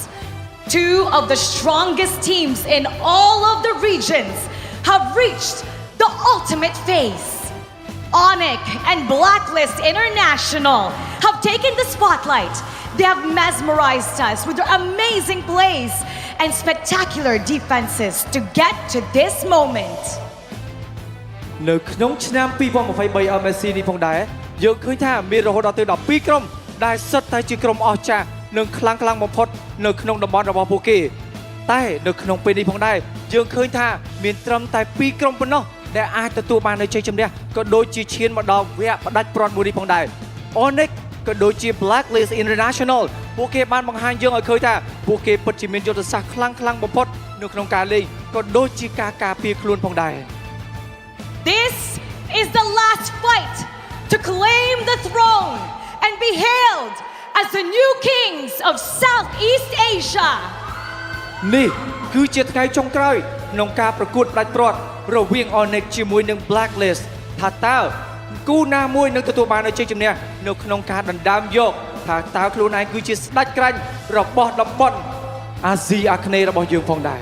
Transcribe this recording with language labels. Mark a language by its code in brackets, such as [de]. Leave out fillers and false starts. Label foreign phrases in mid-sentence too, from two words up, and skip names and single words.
[en] Two of the strongest teams in all of the regions have reached the ultimate phase. ONIC and Blacklist International have taken the spotlight. They have mesmerized us with their amazing plays and spectacular defenses to get to this moment. [km] នៅក្នុងឆ្នាំ2023 MSC នេះផងដែរយើងឃើញថាមានរហូតដល់ទៅ12ក្រុមដែលសុទ្ធតែជាក្រុមអស្ចារ្យនិងខ្លាំងបំ ផុតនៅក្នុងតំបន់របស់ពួកគេតែនៅក្នុងពេលនេះផងដែរយើងឃើញថាមានត្រឹមតែ2ក្រុមប៉ុណ្ណោះដែលអាចទទួលបាននូវជ័យជំនះក៏ដូចជាឈានមកដល់វគ្គផ្ដាច់ព្រាត់មួយនេះផងដែរ ONIC ក៏ដូចជា Blacklist International ពួកគេបានបង្ហាញយើងឲ្យឃើញថាពួកគេពិតជាមានយុទ្ធសាស្ត្រខ្លាំងបំផុតនៅក្នុងការលេងក៏ដូចជាការការពារខ្លួនផងដែរ [en] This is the last fight to claim the throne and be hailed as the new kings of Southeast Asia. [km] នេះគឺជាថ្ងៃចុងក្រោយក្នុងការប្រកួតផ្ដាច់ព្រាត់រវាង ONIC ជាមួយនឹង Blacklist ថាតើគូណាមួយនឹងទទួលបាននូវជ័យជំនះនៅក្នុងការដណ្ដើមយកថាតើខ្លួនឯងគឺជាស្ដេចក្រាញ់របស់តំបន់អាស៊ីអាគ្នេយ៍របស់យើងផងដែរ